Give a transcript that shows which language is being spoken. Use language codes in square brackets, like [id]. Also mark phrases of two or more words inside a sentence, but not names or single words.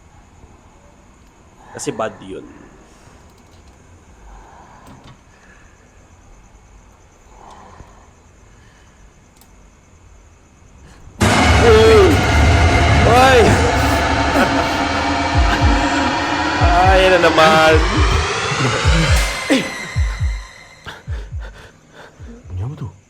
[tl] Kasi bad yun. Uy! Ay, na naman. [ms] Bunyi apa tu?